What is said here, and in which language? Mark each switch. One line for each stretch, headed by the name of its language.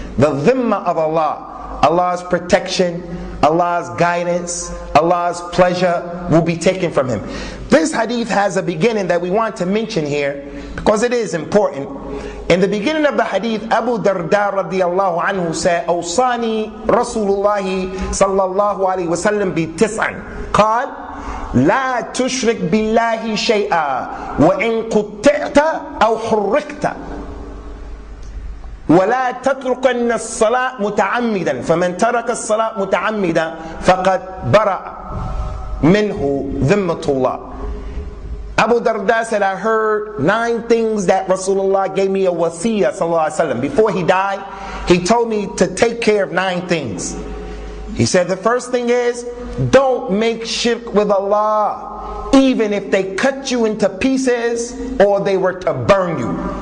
English: The dhimma of Allah, Allah's protection, Allah's guidance, Allah's pleasure will be taken from him. This hadith has a beginning that we want to mention here because it is important. In the beginning of the hadith, Abu Darda radiyallahu anhu said,
Arabic: أوصاني رسول الله صلى الله عليه وسلم بتسع. قال لا تشرك بالله شيئا وإن قطعت أو حركت ولا تتركن الصلاة متعمدا فمن ترك الصلاة متعمدا فقد برأ منه ذمة الله.
English: Abu Darda said, I heard 9 things that Rasulullah gave me a wasiyah sallallahu alaihi wasallam. Before he died, he told me to take care of 9 things. He said the first thing is, don't make shirk with Allah, even if they cut you into pieces or they were to burn you.